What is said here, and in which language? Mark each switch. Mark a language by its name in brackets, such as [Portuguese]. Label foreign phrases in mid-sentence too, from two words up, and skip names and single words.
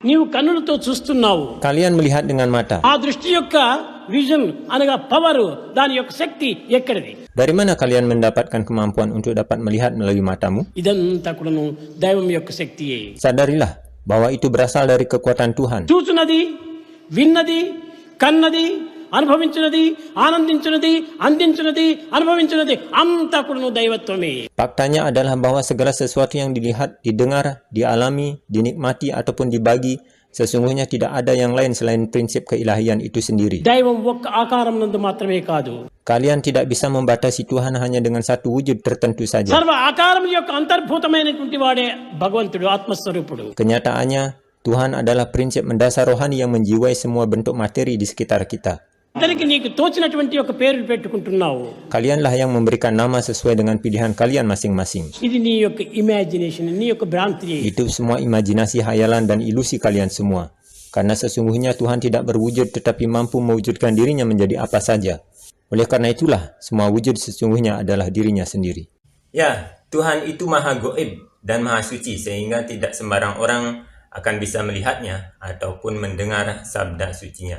[Telugu] నీవు కన్నులతో చూస్తున్నావు. [Indonesian] Kalian melihat dengan mata. [Telugu] ఆ దృష్టి యొక్క విజన్ అనగా పవర్, దాని యొక్క శక్తి ఎక్కడిది? [Indonesian] Dari mana kalian mendapatkan kemampuan untuk dapat melihat melalui matamu? [Telugu] ఇదంతా కూడాను దైవం యొక్క శక్తియే. [Indonesian] Sadarilah bahwa itu berasal dari kekuatan Tuhan. [Telugu] చూచున్నది, విన్నది, కన్నది, అనుభవించినది, ఆనందించినది, అందించినది, అనుభవించినది అంతా కూడాను దైవత్వమే. [Indonesian] Faktanya adalah bahwa segala sesuatu yang dilihat, didengar, dialami, dinikmati ataupun dibagi, sesungguhnya tidak ada yang lain selain prinsip keilahian itu sendiri. [Telugu] దైవం ఒక్క ఆకారం నందు మాత్రమే కాదు. [Indonesian] Kalian tidak bisa membatasi Tuhan hanya dengan satu wujud tertentu saja. [Telugu] సర్వ ఆకారం యొక్క అంతర్భూతమైనటువంటి వాడే భగవంతుడు, ఆత్మస్వరూపుడు. [Indonesian] Kenyataannya, Tuhan adalah prinsip mendasar rohani yang menjiwai semua bentuk materi di sekitar kita. [Telugu] అందరికి నీకు తోచినటువంటి ఒక పేరు పెట్టుకుంటున్నావు. [Indonesian] Kalianlah yang memberikan nama sesuai dengan pilihan kalian masing-masing. [Telugu] ఇది నీ యొక్క ఇమాజినేషన్, నీ యొక్క భ్రాంతి. [Indonesian] Itu semua imajinasi, hayalan, dan ilusi kalian semua. Karena sesungguhnya Tuhan tidak berwujud tetapi mampu mewujudkan dirinya menjadi apa saja. Oleh karena itulah, semua wujud sesungguhnya adalah dirinya sendiri. Ya, Tuhan itu maha goib dan maha suci sehingga tidak sembarang orang akan bisa melihatnya ataupun mendengar sabda sucinya.